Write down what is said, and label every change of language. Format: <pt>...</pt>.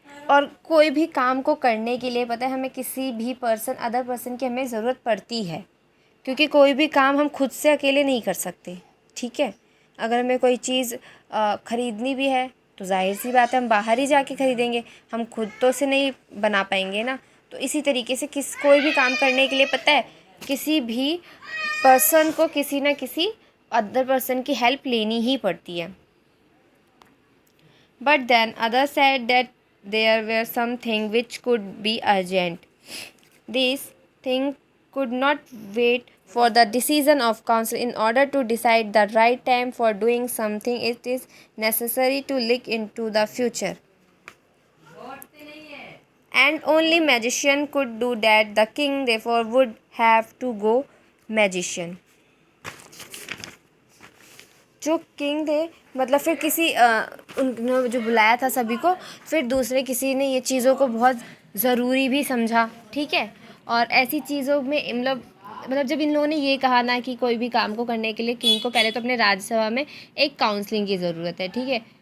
<hi>और कोई भी काम को करने के लिए पता है हमें किसी भी अदर पर्सन की हमें ज़रूरत पड़ती है, क्योंकि कोई भी काम हम खुद से अकेले नहीं कर सकते। ठीक है। अगर हमें कोई चीज़ ख़रीदनी भी है तो जाहिर सी बात है हम बाहर ही जाके ख़रीदेंगे, हम खुद तो से नहीं बना पाएंगे ना। तो इसी तरीके से कोई भी काम करने के लिए पता है किसी भी पर्सन को किसी न किसी अदर पर्सन की हेल्प लेनी ही पड़ती है।</hi> <en>But then other said that there were something which could be urgent. This thing could not wait for the decision of council. In order to decide the right time for doing something, it is necessary to look into the future, and only magician could do that. The king therefore would have to go magician।</en> <hi>जो king थे मतलब फिर किसी उन्होंने जो बुलाया था सभी को, फिर दूसरे किसी ने ये चीज़ों को बहुत ज़रूरी भी समझा। ठीक है। और ऐसी चीज़ों में मतलब जब इन लोगों ने ये कहा ना कि कोई भी काम को करने के लिए किंग को पहले तो अपने राज्यसभा में एक काउंसलिंग की ज़रूरत है। ठीक है।</hi>